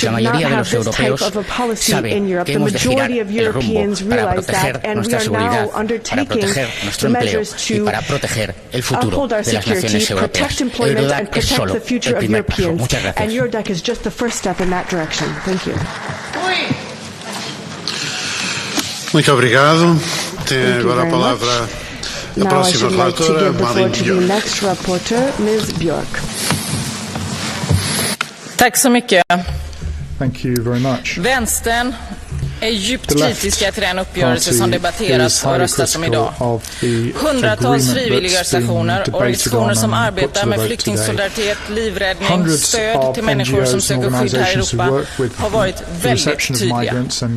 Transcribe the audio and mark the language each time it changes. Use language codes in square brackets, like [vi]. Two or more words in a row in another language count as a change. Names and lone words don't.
[es] La mayoría de los europeos sabe que hemos de girar el rumbo para proteger nuestra seguridad, para proteger nuestro empleo y para proteger el futuro de las naciones europeas. Eurodac es solo el primer paso. Muchas gracias. [pt] Muito obrigado. Tem agora a palavra a próxima relatora, Björk. [sv] Tack så mycket. [en] Thank you very much. [sv] Vänstern är djupt kritiska till den uppgörelse som debatteras och röstas om idag. Hundratals frivilligorganisationer, organisationer som arbetar med flyktingsolidaritet, livräddning, stöd till människor som söker skydd här i Europa har varit väldigt tydliga.